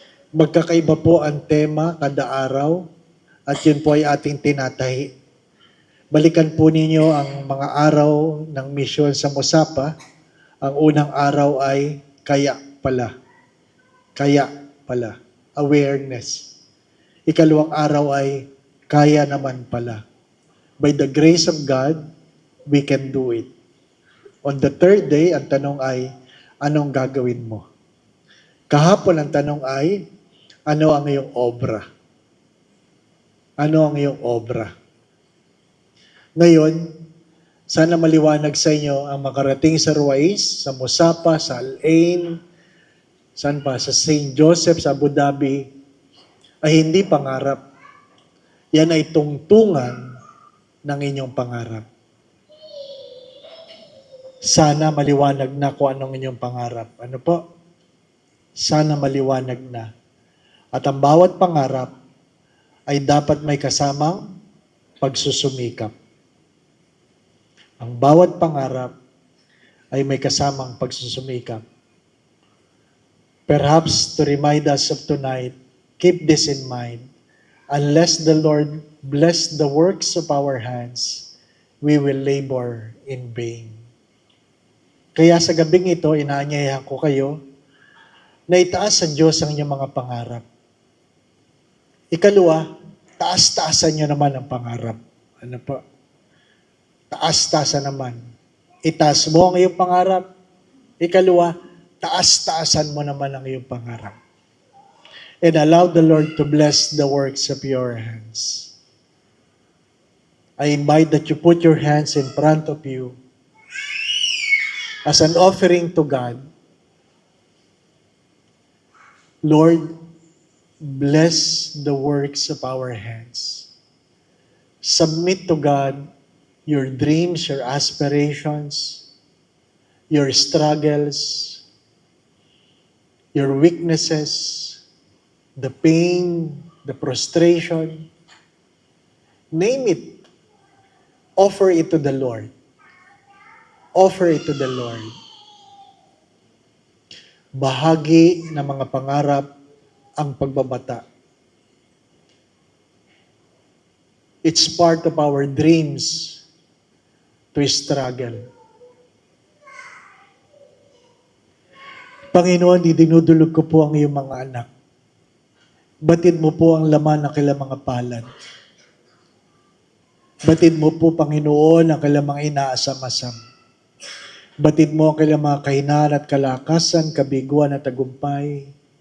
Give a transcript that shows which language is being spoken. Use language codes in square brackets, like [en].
[tl] Magkakaiba po ang tema kada araw at yun po ay ating tinatahi. Balikan po ninyo ang mga araw ng mission sa Mosapa. Ang unang araw ay kaya pala. Kaya pala. Awareness. Ikalawang araw ay kaya naman pala. [en] By the grace of God, we can do it. On the third day, [tl] ang tanong ay, anong gagawin mo? Kahapon, ang tanong ay, ano ang iyong obra? Ano ang iyong obra? Ngayon, sana maliwanag sa inyo ang makarating sa Ruiz, sa Mosapa, sa Al-Ain, saan pa? Sa St. Joseph, sa Abu Dhabi, ay hindi pangarap. Yan ay tungtungan ng inyong pangarap. Sana maliwanag na kung anong inyong pangarap. Ano po? Sana maliwanag na. At ang bawat pangarap ay dapat may kasamang pagsusumikap. Ang bawat pangarap ay may kasamang pagsusumikap. [en] Perhaps to remind us of tonight, keep this in mind. Unless the Lord bless the works of our hands, we will labor in vain. [tl] Kaya sa gabing ito, inaanyayahan ko kayo na itaas sa Diyos ang inyong mga pangarap. Ikalawa, taas-taasan nyo naman ang pangarap. Ano po? Taas-taasan naman. Itaas mo ang iyong pangarap. Ikalawa, taas-taasan mo naman ang iyong pangarap. [en] And allow the Lord to bless the works of your hands. I invite that you put your hands in front of you as an offering to God. Lord, bless the works of our hands. Submit to God your dreams, your aspirations, your struggles, your weaknesses, the pain, the frustration. Name it. Offer it to the Lord. Offer it to the Lord. [tl] Bahagi ng mga pangarap ang pagbabata. [en] It's part of our dreams to struggle. [tl] Panginoon, dinudulog ko po ang iyong mga anak. Batid mo po ang laman ng kailang mga palad. Batid mo po, Panginoon, ang kailang mga inaasam-asam. Batid mo ang kailang mga kahinaan at kalakasan, kabiguan at tagumpay.